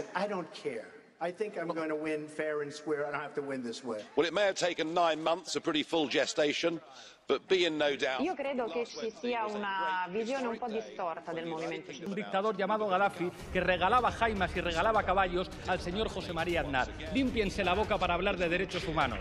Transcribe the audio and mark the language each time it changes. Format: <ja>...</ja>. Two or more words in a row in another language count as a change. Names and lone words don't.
<en>I don't care. I think I'm going to win fair and square. I don't have to win this way. Well, it may have taken 9 months, a pretty full gestation, but be in no doubt.</en> <it>Io credo che ci sia una visione un po' distorta del movimento 5 Un Stelle.</it> <es>dictador llamado Gaddafi que regalaba jaimas y regalaba caballos al señor José María Aznar. Límpiense la boca para hablar de derechos humanos.</es>